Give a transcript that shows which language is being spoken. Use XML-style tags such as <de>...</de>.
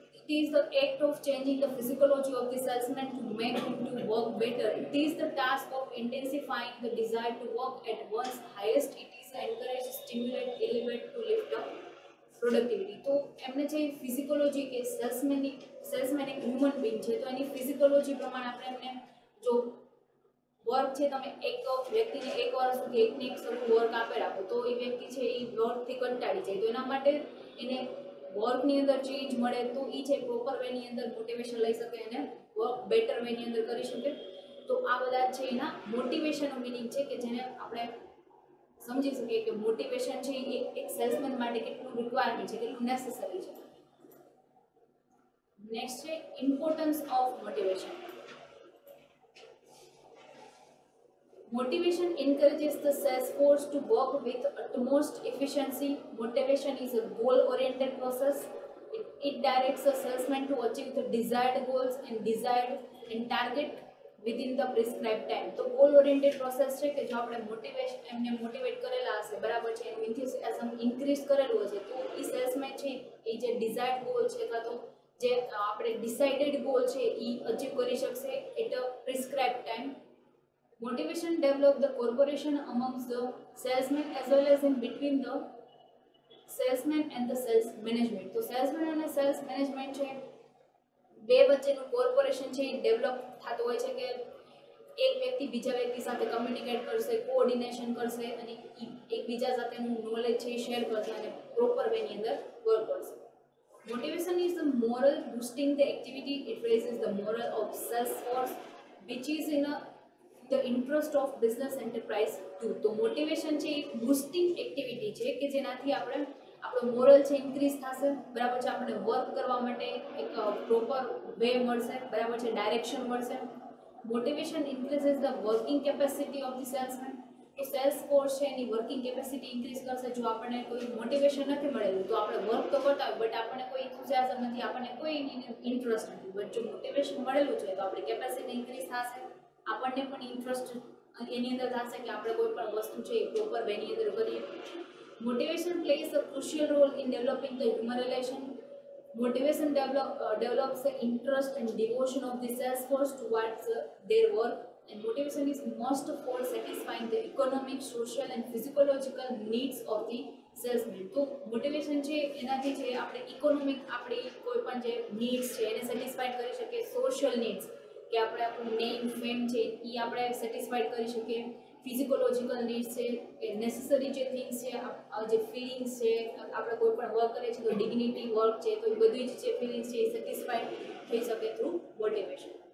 <en>It is the act of changing the physiology of the salesman to make him to work better. It is the task of intensifying the desire to work at one's highest. It is encourage, stimulate, elevate to lift up productivity.</en> <gu>તો એમને જે ફિઝિકોલોજી કે salesman એક human being છે તો એની ફિઝિકોલોજી પ્રમાણે આપણે એમને જો વર્ક છે તમે એક વ્યક્તિને એક વર્ષ સુધી એકને એક સરખું વર્ક આપે રાખો તો એ વ્યક્તિ છે એ વર્કથી કંટાળી જાય. તો એના માટે એને વર્કની અંદર ચેન્જ મળે તો એ છે પ્રોપર વેની અંદર મોટિવેશન લઈ શકે અને વર્ક બેટર વેની અંદર કરી શકે. તો આ બધા છે એના મોટિવેશનનો મિનિંગ છે કે જેને આપણે સમજી શકીએ કે મોટિવેશન છે એ એક સેલ્સમેન માટે કેટલું રિક્વાયરમેન્ટ છે, કેટલું નેસેસરી છે. નેક્સ્ટ છે importance of motivation.</gu> <en>Motivation encourages the sales force to work with utmost efficiency. Motivation is a goal-oriented process. It directs a salesman to achieve the desired goals and target within the prescribed time.</en> <gu>તો</gu> <en>goal-oriented process</en> <gu>છે કે જો આપણે એમને motivate કરેલા હશે બરાબર છે એનું ઇન્ક્રીઝ કરેલું હશે તો એ સેલ્સમેન છે એ જે ડિઝાયર્ડ ગોલ છે અથવા તો જે આપણે ડિસાઇડેડ ગોલ છે એ અચીવ કરી શકશે</gu> <en>At a prescribe time. Motivation develop the corporation amongst the salesman as well as in between the salesman and the sales management.</en> <gu>તો સેલ્સમેન અને સેલ્સ મેનેજમેન્ટ છે બે વચ્ચેનું કોર્પોરેશન છે એ ડેવલપ થતું હોય છે કે એક વ્યક્તિ બીજા વ્યક્તિ સાથે કમ્યુનિકેટ કરશે, કોઓર્ડિનેશન કરશે અને એકબીજા સાથેનું નોલેજ છે એ શેર કરશે અને પ્રોપર વેની અંદર વર્ક કરશે.</gu> <en>Motivation is the moral boosting the activity. It raises the moral of sales force, which is in the interest of business enterprise too.</en> <gu>તો મોટિવેશન છે એક બૂસ્ટિંગ એક્ટિવિટી છે કે જેનાથી આપણે આપણો મોરલ છે ઇન્ક્રીઝ થશે, બરાબર છે, આપણે વર્ક કરવા માટે એક પ્રોપર વે મળશે, બરાબર છે, ડાયરેક્શન મળશે.</gu> <en>Motivation increases the working capacity of the salesman.</en> <gu>તો સેલ્સ ફોર્સ છે એની વર્કિંગ કેપેસિટી ઇન્ક્રીઝ કરશે. જો આપણને કોઈ મોટિવેશન નથી મળેલું તો આપણે વર્ક તો કરતા હોય બટ આપણને કોઈ ઇન્થુઝિયાઝમ નથી, આપણને કોઈ ઇન્ટરેસ્ટ નથી. બટ જો મોટિવેશન મળેલું છે તો આપણી કેપેસિટી ઇન્ક્રીઝ થશે, આપણને પણ ઇન્ટરેસ્ટ એની અંદર થશે કે આપણે કોઈ પણ વસ્તુ છે એ પ્રોપર વેની અંદર કરીએ.</gu> <en>Motivation plays a crucial role in developing the human relation. Motivation develops the interest and devotion of the sales force towards their work, and motivation is most for satisfying the economic, social and physiological needs of the salesman.</en> <gu>તો motivation છે એનાથી છે આપણે economic આપણી કોઈ પણ જે needs છે એને સેટિસ્ફાઈડ કરી શકીએ, સોશિયલ નીડ્સ કે આપણે આપણું નેમ ફેમ છે એ આપણે સેટિસ્ફાઈડ કરી શકીએ, ફિઝિકોલોજીકલ નીડ્સ છે કે નેસેસરી જે થિંગ્સ છે, જે ફિલિંગ્સ છે, આપણે કોઈ પણ વર્ક કરીએ છીએ તો ડિગ્નિટી વર્ક છે તો એ બધી જ જે ફિલિંગ્સ છે એ સેટિસ્ફાઈડ થઈ શકે થ્રુ મોટિવેશન.</gu>